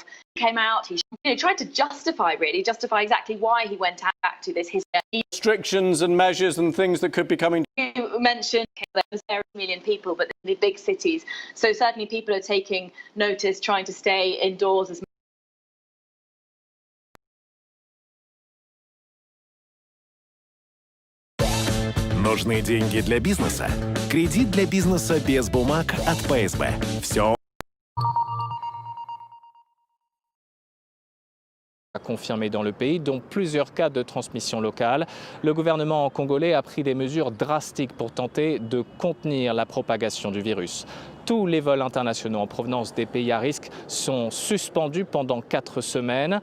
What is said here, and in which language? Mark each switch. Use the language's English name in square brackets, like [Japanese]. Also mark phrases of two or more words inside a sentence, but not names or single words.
[English] He came out, he tried to justify exactly why he went back to this. Restrictions and measures and things that could be coming. You mentioned there are 1 million people, but in the big cities. So certainly people are taking notice, trying to stay indoors as much. [Russian] Нужны деньги для бизнеса? Кредит для бизнеса без бумаг от ПСБ. Все. [French] Confirmés dans le pays, dont plusieurs cas de transmission locale. Le gouvernement congolais a pris des mesures drastiques pour tenter de contenir la propagation du virus. Tous les vols internationaux en provenance des pays à risque sont suspendus pendant 4 semaines.